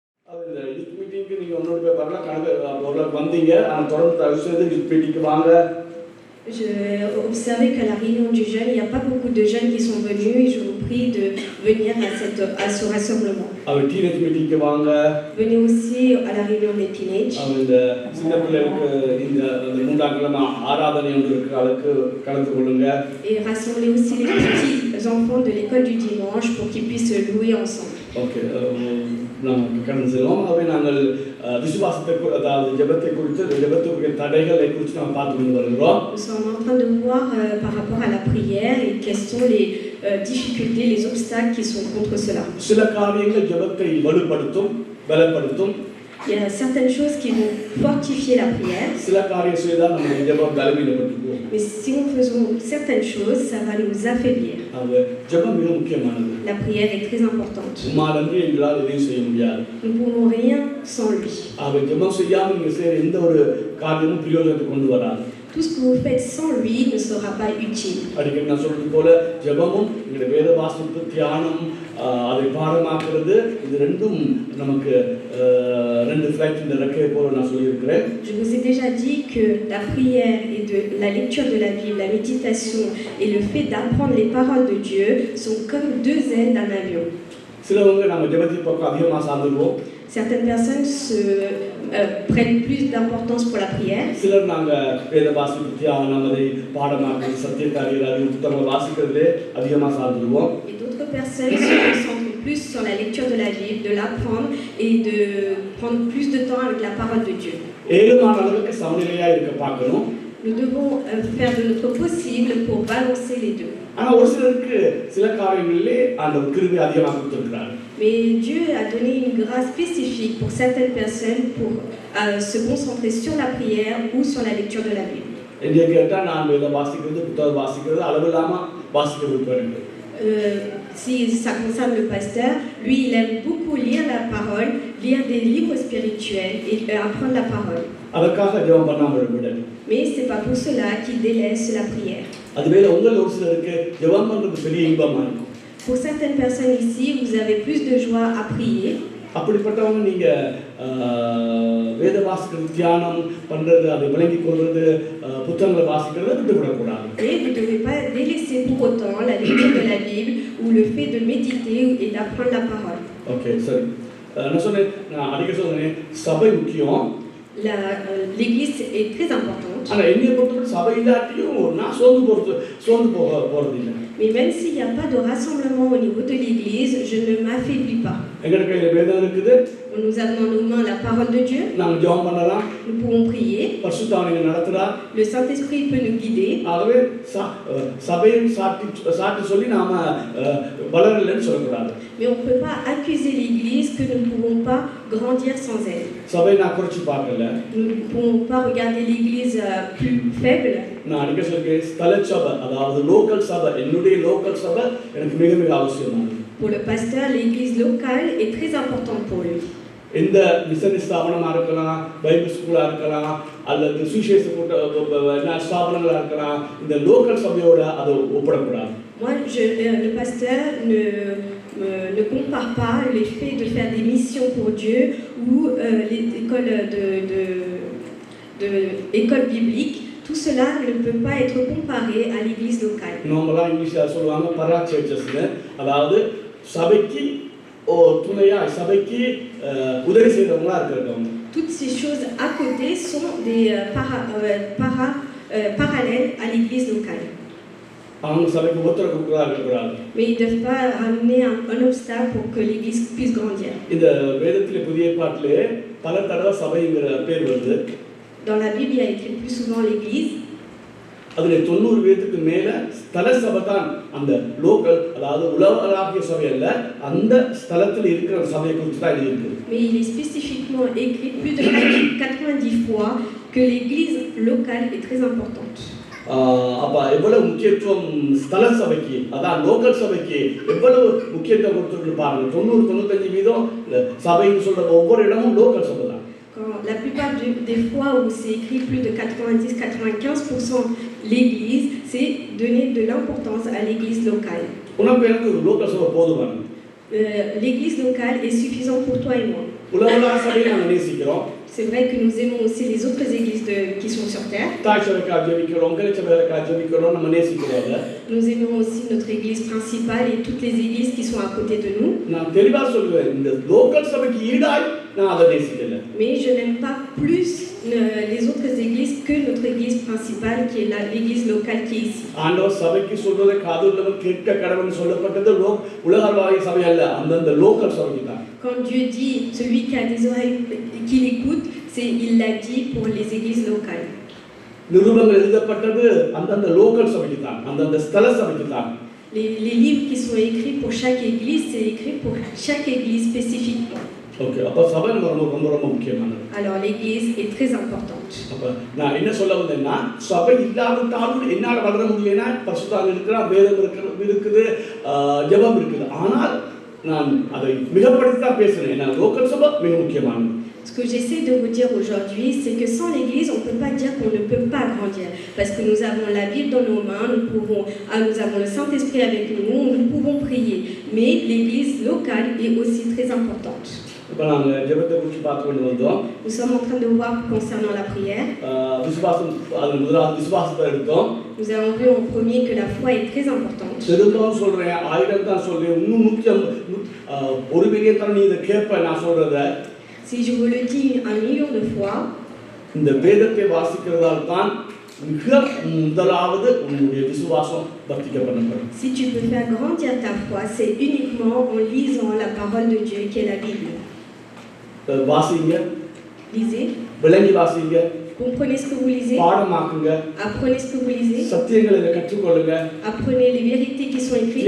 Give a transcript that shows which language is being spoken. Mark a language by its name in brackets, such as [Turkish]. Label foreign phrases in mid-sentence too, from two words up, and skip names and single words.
[French] J'ai observé qu'à la réunion du jeûne, il n'y a pas beaucoup de jeunes qui sont venus et je vous prie de venir à ce rassemblement. Venez aussi à la réunion des teenage. Et rassemblez aussi les petits enfants de l'école du dimanche pour qu'ils puissent louer ensemble. [Tamil] Okay, கடந்து செல்வோம். அவை நாங்கள் விசுவாசத்தை அதாவது ஜெபத்தை குறித்து ஜெபத்துக்குரிய தடைகளை குறித்து நாம் பார்த்து கொண்டு வருகிறோம். [French] Nous sommes en train de voir par rapport à la prière et quelles sont les difficultés, les obstacles qui sont contre cela. [Tamil] சில காரியங்கள் ஜெபத்தை வலுப்படுத்தும், பலப்படுத்தும். [French] Il y a certaines choses qui vont fortifier la prière. [Tamil] சில காரியம் செய்தால் நம்ம ஜெபம் பலவீனப்பட்டு போகும். [French] Mais si nous faisons certaines choses, ça va nous affaiblir. [Tamil] ஜெபம் மிக முக்கியமானது. [French] La prière est très importante. [Tamil] உம்மாலன்றி எங்களால் எதையும் செய்ய முடியாது. [French] Nous ne pouvons rien sans lui. [Tamil] ஜெபம் செய்யாமல் நீங்கள் செய்கிற எந்த ஒரு காரியமும் பிரயோஜனத்தை கொண்டு வராது. [French] Tout ce que vous faites sans lui ne sera pas utile. [Tamil] அடிக்கடி நான் சொல்றது போல ஜெபமும் எங்களுடைய வேத வாசிப்பு தியானம் அதை பாடமாக்குறது இது ரெண்டும் நமக்கு ரெண்டு ஃப்ளைட் இந்த ரெக்கையை போல நான் சொல்லியிருக்கிறேன். [French] Je vous ai déjà dit que la prière et de la lecture de la Bible, la méditation et le fait d'apprendre les paroles de Dieu sont comme deux ailes d'un avion. [Tamil] சிலவங்க நம்ம ஜெபத்தின் பக்கம் அதிகமாக சார்ந்துருவோம். [French] Certaines personnes prennent plus d'importance pour la prière. [Tamil] சிலர் நாங்க வேத வாசிப்பு தியானம் அதை பாடமாக்குறது சத்தியக்காரியர் அது புத்தகங்களை வாசிக்கிறதுலே அதிகமாக சார்ந்துருவோம். [French] Et d'autres personnes se concentrent plus sur la lecture de la Bible, de l'apprendre et de prendre plus de temps avec la parole de Dieu. [Tamil] ஏழுமான அளவுக்கு சமநிலையா இருக்க பார்க்கணும். [French] Nous devons faire de notre possible pour balancer les deux. [Tamil] ஆனா ஒரு சிலருக்கு சில காரியங்களிலே அந்த கிருபை அதிகமாக கொடுத்திருக்கிறார். [French] Mais Dieu a donné une grâce spécifique pour certaines personnes pour se concentrer sur la prière ou sur la lecture de la Bible. [Tamil] என்னைய கேட்டா நான் வேத வாசிக்கிறது புத்தகம் வாசிக்கிறது அளவில்லாம வாசிக்கிறது வேண்டும். [French] Si ça concerne le pasteur, lui il aime beaucoup lire la parole, lire des livres spirituels et apprendre la parole. [Tamil] அதற்காக ஜெபம் பண்ணாமல் விடணும். [French] Mais c'est pas pour cela qu'il délaisse la prière. [Tamil] அதுவே உங்கள் ஒரு சிலருக்கு ஜெபம் பண்றது பெரிய இன்பமா இருக்கும். [French] Pour certaines personnes ici, vous avez plus de joie à prier. [Tamil] அப்படிப்பட்டவங்க நீங்க வேத வாசிக்கிறது தியானம் பண்றது அதை விளங்கிக் கொள்றது புத்தகங்களை வாசிக்கிறதை விட்டுவிடக்கூடாது. [French] Et vous ne devez pas délaisser pour autant la lecture de la Bible ou le fait de méditer et d'apprendre la parole. [Tamil] Okay, சரி. நான் சொன்னேன் நான் அடிக்கடி சொன்னேன் சபை முக்கியம். [French] L'église est très importante. [Tamil] ஆனா என்னைய பொறுத்தவரை சபை இல்லாட்டியும் நான் சோர்ந்து போறது இல்லை. [French] Mais même s'il n'y a pas de rassemblement au niveau de l'église, je ne m'affaiblis pas. [Tamil] எங்க கையில வேதம் இருக்குது. [French] Nous avons en nos mains la parole de Dieu. [Tamil] நாம ஜெபம் பண்ணலாம். [French] Nous pouvons prier. [Tamil] பரிசுத்த ஆவியை நடத்துறார். [French] Le Saint-Esprit peut nous guider. [Tamil] ஆகவே சபையை சாட்டி சொல்லி நாம வளரலன்னு சொல்லக்கூடாது. [French] Mais on ne peut pas accuser l'église que nous ne pouvons pas grandir sans elle. [Tamil] சபை நான் குறைச்சு பார்க்கல. [French] Nous ne pouvons pas regarder l'église plus faible. [Tamil] நான் அடிக்கடி சொல்றேன் ஸ்தல சபை அதாவது லோக்கல் சபை என்னுடைய லோக்கல் சபை எனக்கு மிக மிக அவசியமானது. [French] Pour le pasteur, l'église locale est très importante pour lui. [Tamil] இந்த மிஷன் ஸ்தாபனமா இருக்கலாம், [English] Bible school [Tamil] இருக்கலாம், அல்லது சுவிசேஷ ஸ்தாபனங்களா இருக்கலாம், இந்த லோக்கல் சபையோட அதை ஒப்பிடக்கூடாது. [French] Moi, le pasteur ne compare pas les faits de faire des missions pour Dieu ou les écoles bibliques. Tout cela ne peut pas être comparé à l'église locale. [Tamil] நம்மளா இங்கிலீஷ்ல சொல்லுவாங்க பராச்சர்ச்சஸ்னு, அதாவது சபைக்கு துணையா சபைக்கு உதவி செய்றவங்களா இருக்காங்க. [French] Toutes ces choses à côté sont des parallèles à l'église locale. [Tamil] அவங்க சபைக்கு ஒத்துழைப்பு கொடுக்கறாங்க. [French] Mais ils ne doivent pas amener un obstacle pour que l'église puisse grandir. [Tamil] இந்த வேதத்திலே புதிய ஏற்பாட்டிலே பல தடவை சபைங்கிற பேர் வருது. [French] Dans la Bible, il y a écrit plus souvent l'église. [Tamil] அதுல 90 வீதத்துக்கு மேல ஸ்தல சபை தான் அந்த லோக்கல் அதாவது உலகளாவிய சபை அல்ல அந்த ஸ்தலத்துல இருக்கிற சபையை குறித்து தான் இருக்கு. [French] Mais il est spécifiquement écrit plus de 90 fois que l'église locale est très importante. [Tamil] அப்ப எவ்வளவு முக்கியத்துவம் ஸ்தல சபைக்கு அதான் லோக்கல் சபைக்கு எவ்வளவு முக்கியத்துவம் கொடுத்துருக்கு பாருங்க. 90-95 வீதம் சபைன்னு சொல்ற ஒவ்வொரு இடமும் லோக்கல் சபை தான். [French] La plupart des fois où c'est écrit plus de 90-95% l'église, c'est donner de l'importance à l'église locale. [Tamil] உனக்கு எனக்கு ஒரு லோக்கல் சபை போதுமானது. [French] L'église locale est suffisante pour toi et moi. [Tamil] உலகளாக சபையை நாங்கள் நேசிக்கிறோம். [French] C'est vrai que nous aimons aussi les autres églises qui sont sur terre. [Tamil] தாய் சபைக்காக ஜெபிக்கிறோம், கலை சபைக்காக ஜெபிக்கிறோம், நம்ம நேசிக்கிறோம். [French] Nous aimons aussi notre église principale et toutes les églises qui sont à côté de nous. [Tamil] நான் தெளிவாக சொல்லுவேன், இந்த லோக்கல் சபைக்கு ஈடாய் நான் அதை நேசிக்கல. [French] Mais je n'aime pas plus les autres églises que notre église principale qui est l'église locale qui est ici. [Tamil] ஆண்டவர் சபைக்கு சொல்றதை காதுள்ளவன் கேட்க கடவுள்னு சொல்லப்பட்டது உலகளாவிய சபை அல்ல, அந்த லோக்கல் சபைக்கு தான். [French] Quand Dieu dit celui qui a des oreilles qu'il écoute, il l'a dit pour les églises locales. [Tamil] நிருபங்கள் எழுதப்பட்டது அந்த லோக்கல் சபைக்கு தான், அந்த ஸ்தல சபைக்கு தான். [French] Les livres qui sont écrits pour chaque église, c'est écrit pour chaque église spécifiquement. [Tamil] OK, அப்ப சபை ரொம்ப முக்கியமானது. [French] Alors l'église est très importante. [Tamil] அப்ப நான் என்ன சொல்ல வந்தேன்னா, சபை இல்லாவிட்டாலும் என்னால வளர முடியலனா பரிசுத்தம் இருக்கிற வேதம் இருக்குது, ஜெபம் இருக்குது. ஆனால் நான் அதை மிகப்படுத்தி தான் பேசுறேன். நான் லோக்கல் சபை மிக முக்கியமானது. [French] Ce que j'essaie de vous dire aujourd'hui, c'est que sans l'Église, on ne peut pas dire qu'on ne peut pas grandir. Parce que nous avons la Bible dans nos mains, nous avons le Saint-Esprit avec nous, nous pouvons prier. Mais l'Église locale est aussi très importante. Nous sommes en train de voir concernant la prière. Nous avons vu en premier que la foi est très importante. Si je vous le dis 1 million de fois, [Tamil] இந்த வேதத்தை வாசிக்கிறதால் தான் மிக முதலாவது உன்னுடைய விசுவாசம் வர்த்திக்கப்படும். [French] Si tu peux faire grandir ta foi, c'est uniquement en lisant la parole de Dieu qui est la Bible. [Tamil] வாசிங்க. [French] Lisez. [Tamil] விளங்கி வாசிங்க. [French] Comprenez ce que vous lisez. [Tamil] பாடமாக்குங்க. [French] Apprenez ce que vous lisez. [Tamil] சத்தியங்களை கற்றுக்கொள்ளுங்க. [French] Apprenez les vérités qui sont écrites.